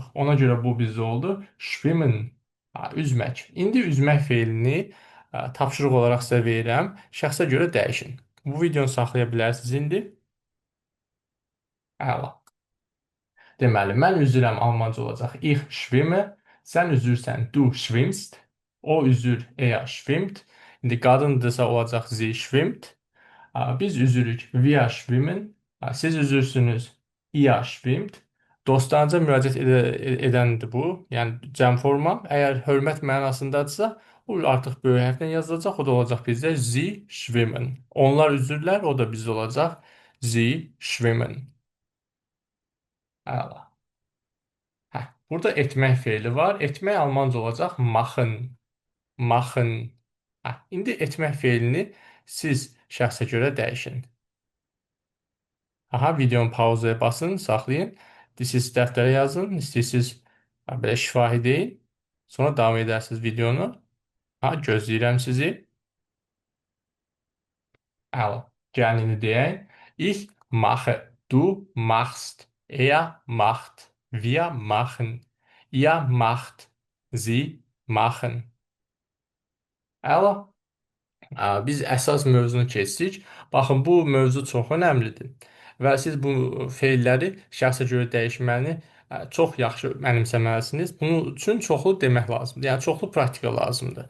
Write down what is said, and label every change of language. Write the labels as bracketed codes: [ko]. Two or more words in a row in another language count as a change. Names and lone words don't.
[az] Ona görə bu bizdə oldu. Schwimmen, üzmək. İndi üzmək feilini tapşırıq olaraq sizə verirəm. Şəxsə görə dəyişin. Bu videonu saxlaya bilərsiniz indi. Əla. Deməli, mən üzürəm almanca olacaq. [de] Ich schwimme. [az] Sən üzürsən. [de] Du schwimmst. [az] O üzür. [de] Er schwimmt. [az] İndi qadındırsa olacaq. [de] Sie schwimmt. [az] Biz üzürük. [de] Wir schwimmen. [az] Siz üzürsünüz. [de] Ihr schwimmt. [az] Dostlarınca müraciət edəndir bu. Yəni cəm forma. Əgər hörmət mənasındadırsa, o artıq böyük hərflə yazılacaq. O da olacaq bizdə [de] Sie schwimmen. [az] Onlar üzürlər, o da bizdə olacaq. [de] Sie schwimmen. [az] Əla. Hə, burada etmək feili var. Etmək almanca olacaq [de] machen. Machen. [az] Hə, indi etmək feilini siz şəxsə görə dəyişin. Aha, videonun pauzaya basın, saxlayın. İstəyirsiniz dəftərə yazın, istəyirsiniz belə şifahi deyin. Sonra davam edərsiniz videonu. Ha, gözləyirəm sizi. Əla. Gəlin indi deyək. [de] Ich mache, du machst, er macht, wir machen, ihr macht, sie machen. [az] Əla. Biz əsas mövzunu keçdik. Baxın, bu mövzu çox önəmlidir və siz bu feilləri şəxsə görə dəyişməni çox yaxşı mənimsəməlisiniz. Bunun üçün çoxlu demək lazımdır. Yəni çoxlu praktika lazımdır.